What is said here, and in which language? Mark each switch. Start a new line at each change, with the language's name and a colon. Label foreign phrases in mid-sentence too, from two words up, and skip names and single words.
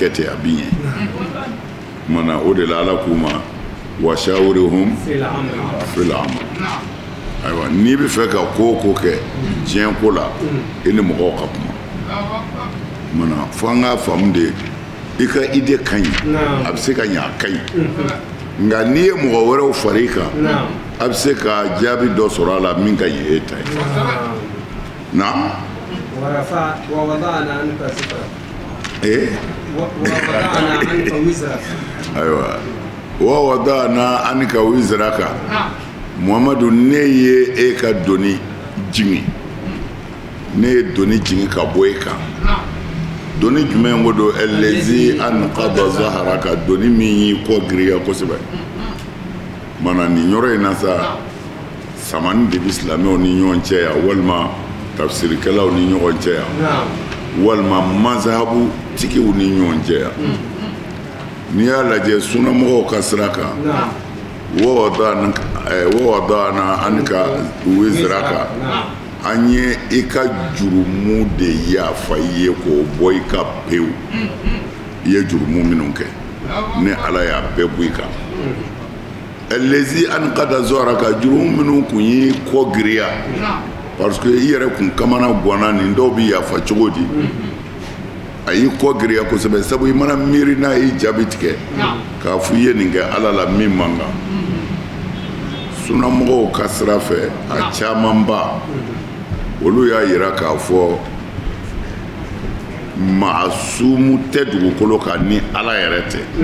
Bambara: kɛ ten a bɛ ɲɛ mana o de la Ala k'u ma
Arabic: وشاورهم في الأمر
Bambara: ayiwa n'i bɛ fɛ ka ko o ko kɛ diɲɛ ko la I ni mɔgɔw ka kuma mana fo an k'a faamu de I ka idée ka ɲi a bɛ se ka ɲɛ a ka ɲi nka n'i ye mɔgɔ wɛrɛw fara I kan a bɛ se ka jaabi dɔ sɔrɔ a la min ka ɲi e ta ye na
Arabic: ووضعنا عنك سترك. ووضعنا عنك وزرك.
Bambara: ayiwa
Arabic: ووضعنا عنك وزرك
Bambara: Muhamadu ne ye e ka doni jigi ne ye doni jigi ka bɔ e kan doni jumɛn ko don
Arabic: الذي أنقض ظهرك
Bambara: doni min y'i kɔ giriya kosɛbɛ mana nin yɔrɔ in na sa samani de bɛ silamɛw ni ɲɔgɔn cɛ yan walima tafsirikɛlaw ni ɲɔgɔn cɛ yan walima mazhabu tigiw ni ɲɔgɔn cɛ yan n'i y'a lajɛ sunamɔgɔw ka sira kan
Arabic: ووضعنا عنك وزرك
Bambara: an ye I ka jurumu de yafa I ye k'o bɔ I ka pewu I ye jurumu minnu kɛ ni ala y'a bɛɛ bɔ i kan
Arabic: الذي أنقض ظهرك
Bambara: jurum minnu kun yi kɔ giriya
French: parce que
Bambara: i yɛrɛ kun kamana gwana nin dɔw bi yafa cogo di a y'i kɔ giriya kosɛbɛ sabu i mana miiri n'a y'i jaabi tigɛ k'a fɔ i ye nin kɛ ala la min man kan sunnamɔgɔw ka sira fɛ a camanba olu y'a yira k'a fɔ maasumu tɛ dugukolo kan ni ala yɛrɛ tɛ